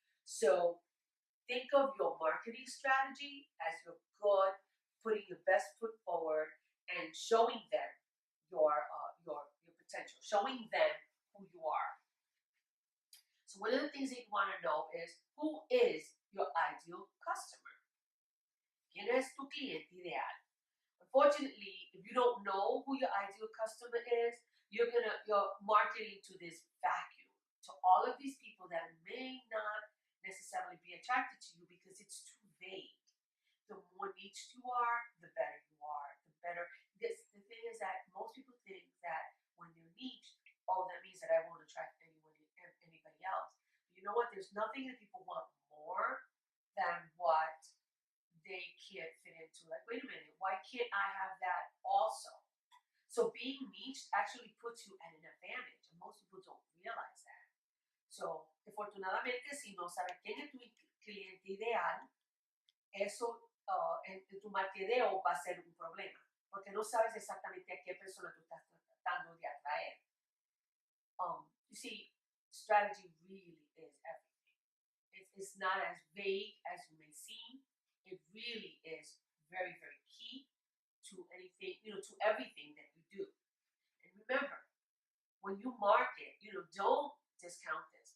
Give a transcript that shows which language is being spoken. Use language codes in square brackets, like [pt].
[en] So think of your marketing strategy as your good, putting your best foot forward and showing them your potential, showing them who you are. So one of the things that you want to know is, who is your ideal customer? [es] ¿Quién es tu cliente ideal? [en] Unfortunately, if you don't know who your ideal customer is, you're marketing to this vacuum, to all of these people that may not necessarily be attracted to you because it's too vague. The more niched you are, the better you are. The thing is that most people think that when they're niched, oh, that means that I won't attract anybody else. But you know what? There's nothing that people want more than what they can't fit into. Like, wait a minute, why can't I have that also? So being niched actually puts you at an advantage, and most people don't realize that. [es] So, afortunadamente, si no sabes quién es tu cliente ideal, eso en tu mercadeo va a ser un problema. porque no sabes exactamente a qué persona tú estás tratando de atraer. [en] You see, strategy really is everything. It's not as vague as you may seem. It really is very, very key to anything, to everything that you do. And remember, when you market, don't discount this.